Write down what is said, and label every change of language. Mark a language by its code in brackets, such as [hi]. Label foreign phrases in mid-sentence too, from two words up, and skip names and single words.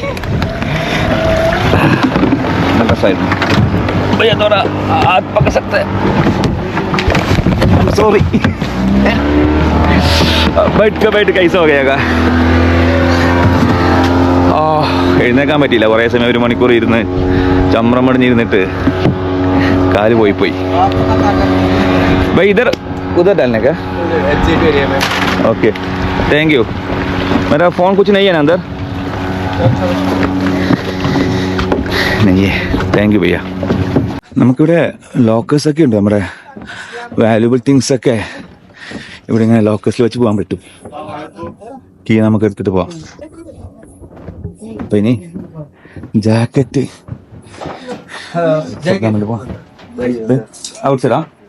[ml] സോറി എഴുന്നേക്കാൻ പറ്റിയില്ല. കുറേ സമയം 1 മണിക്കൂർ ഇരുന്ന് ചമ്രം മടിഞ്ഞിരുന്നിട്ട് കാല് പോയി. [hi] ഇതർ उधर डालने का [en] okay thank you [hi] मेरा फ़ोन कुछ नहीं है ना अंदर नहीं है [en] thank you [hi] ഭയ്യ. [ml] നമുക്കിവിടെ ലോക്കേഴ്സൊക്കെ ഉണ്ട്. നമ്മുടെ [en] valuable things ഒക്കെ [ml] ഇവിടെ ഇങ്ങനെ ലോക്കേഴ്സിൽ വെച്ച് പോകാൻ പറ്റും. കീ നമുക്ക് എടുത്തിട്ട് പോവാം. അപ്പം ഇനി [en] jacket outside ആ.